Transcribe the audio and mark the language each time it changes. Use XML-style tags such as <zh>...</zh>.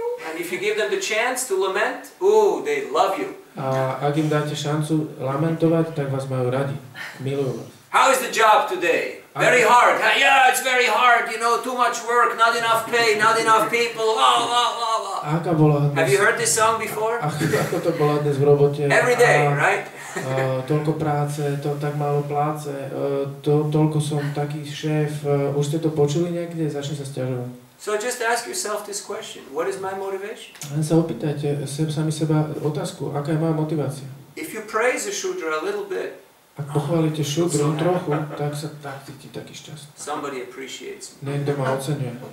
<en>And if you give them the chance to lament, they love you.</en> <sk>A ak im dáte šancu lamentovať, tak vás majú radi. Milujú vás.</sk> <en>How is the job today? Very hard. Yeah, it's very hard. You know, too much work, not enough pay, not enough people.</en> <sk>Aká bola dnes...</sk> <en>Have you heard this song before?</en> <sk>Ako to bola dnes v robote?</sk> <en>Every day, right?</en> <sk>Toľko práce, tak málo pláce, toľko som taký šéf. Už ste to počuli niekde? Začne sa sťažovať.</sk> <en>So just ask yourself this question. What is my motivation?</en> <sk>Len sa opýtajte sami seba otázku, aká je moja motivácia?</sk> <en>If you praise a Shudra a little bit,</en> <sk>ak pochválite šudru trochu, tak sa tak cíti taký šťastný.</sk> <en>somebody appreciates me</en> <sk>Niekto ma oceňuje</sk>